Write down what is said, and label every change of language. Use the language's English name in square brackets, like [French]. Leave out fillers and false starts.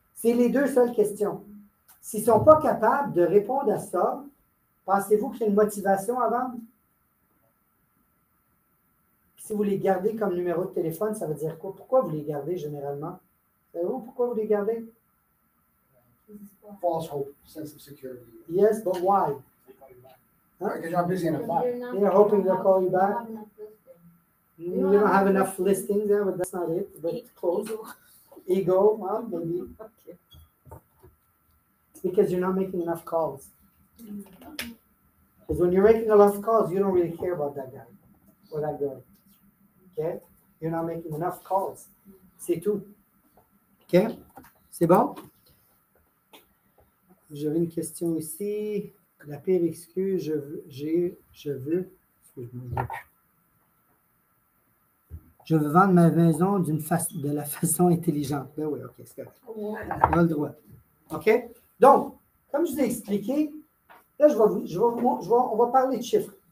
[French] C'est les 2 seules questions. S'ils ne sont pas capables de répondre à ça, pensez-vous qu'il y a une motivation à vendre? Si vous les gardez comme numéro de téléphone, ça veut dire quoi? Pourquoi vous les gardez généralement? Savez-vous pourquoi vous les gardez? [English] False hope, sense of security. Yes, but why? Because you're busy in a fire. They're hoping they'll call you back. You don't have enough listings there, but that's not it. But it's close. Ego, well, maybe. It's because you're not making enough calls. Because when you're making enough calls, you don't really care about that guy or that girl. Okay? You're not making enough calls. [French] C'est tout. OK? C'est bon? J'avais une question ici. La pire excuse, je veux vendre ma maison de la façon intelligente. Ben oui, OK, c'est correct. On a le droit. OK? Donc, comme je vous ai expliqué, là, on va parler de chiffres.